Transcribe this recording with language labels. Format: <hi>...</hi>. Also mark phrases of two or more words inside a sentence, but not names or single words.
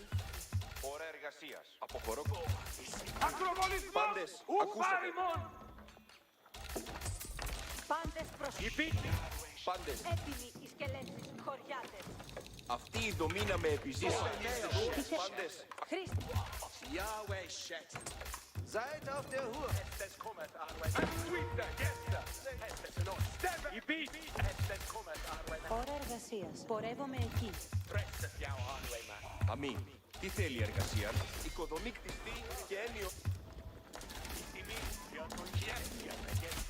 <el>Ώρα εργασίας. Αποχωρώ. Ακροβολισμός. Πάντες, ακούσατε. Πάντες προς... Υπείς. Πάντες, Έτοιμοι οι σκελέτες, χωριάτες. αυτή η δομή να με επιζήσει. Πάντες, Χρήστη.</el> <de>Yahweh Shet. Seid auf der Hut.</de> <el>Υπείς. Ώρα εργασίας. Πορεύομαι εκεί. αμή. Τι θέλει η εργασία. Οικοδομή κτιστή και έννοιο Τιμή για το χέρι. Διαταγές σου.</el>